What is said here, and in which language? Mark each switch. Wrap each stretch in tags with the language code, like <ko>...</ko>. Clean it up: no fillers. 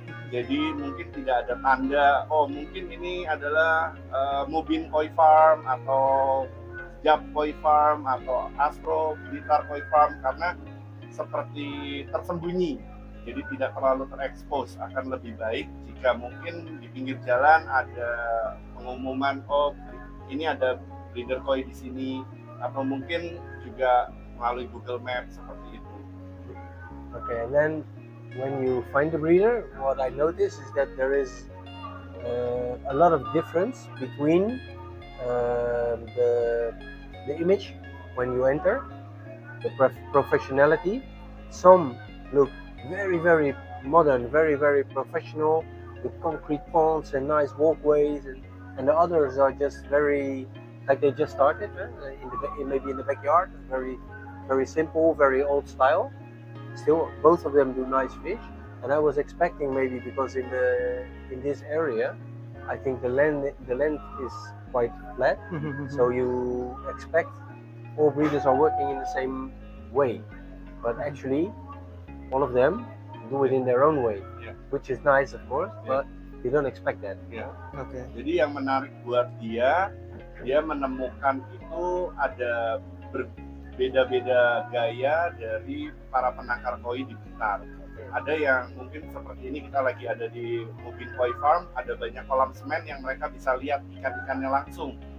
<id>Jadi mungkin tidak ada tanda, oh mungkin ini adalah Mubin Koi Farm atau Jab Koi Farm atau Astro Blitar Koi Farm, karena seperti tersembunyi, jadi tidak terlalu terekspos. Akan lebih baik jika mungkin di pinggir jalan ada pengumuman, oh ini ada breeder koi di sini, atau mungkin juga melalui Google Maps seperti itu.</id> <en>Okay, and then when you find the breeder, what I notice is that there is a lot of difference between the image when you enter, the professionality. Some look very, very modern, very, very professional, with concrete ponds and nice walkways, and the others are just very, like they just started, maybe in the backyard, very, very simple, very old style. Still, both of them do nice fish, and I was expecting maybe because in this area, I think the land is quite flat, so you expect all breeders are working in the same way, but actually, all of them do it in their own way, which is nice, of course, but you don't expect that.</en> <id>Oke. Jadi yang menarik buat dia menemukan itu ada beda-beda gaya dari para penangkar koi di Blitar. Ada yang mungkin seperti ini, kita lagi ada di Mubin Koi Farm, ada banyak kolam semen yang mereka bisa lihat ikan-ikannya langsung.</id>